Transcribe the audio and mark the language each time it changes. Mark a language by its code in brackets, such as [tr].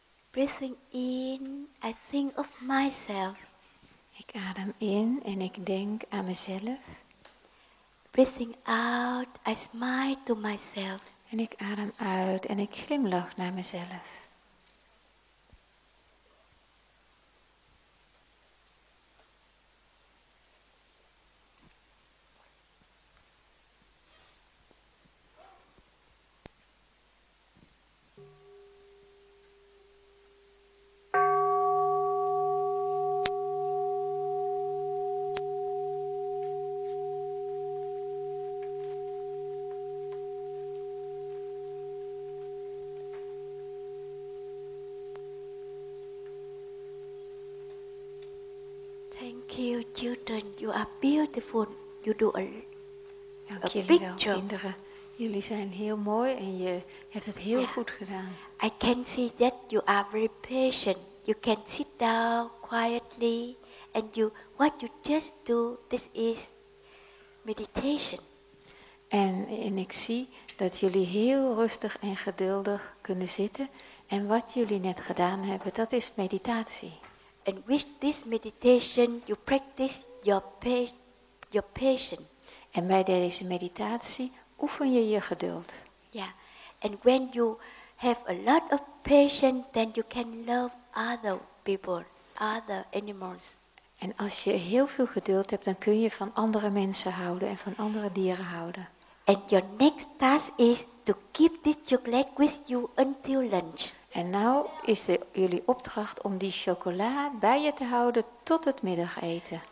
[en] Breathing in, I think of myself. [nl] Ik adem in en ik denk aan mezelf. [en] Breathing out, I smile to myself. [nl] En ik adem uit en ik glimlach naar mezelf. [en] Thank you, children. You are beautiful. You do [nl] Dank [en] a [nl] jullie [en] big [nl] wel, [en] job. [nl] kinderen. Jullie zijn heel mooi en je hebt het heel goed gedaan. [en] I can see that you are very patient. You can sit down quietly and what you just do, this is meditation. [nl] En ik zie dat jullie heel rustig en geduldig kunnen zitten. En wat jullie net gedaan hebben, dat is meditatie. [en] And with this meditation, you practice your patience. [nl] En bij deze meditatie oefen je je geduld. [en] Yeah. And when you have a lot of patience, then you can love other people, other animals. [nl] En als je heel veel geduld hebt, dan kun je van andere mensen houden en van andere dieren houden. [en] And your next task is to keep this chocolate with you until lunch. [nl] En nou is jullie opdracht om die chocola bij je te houden tot het middageten.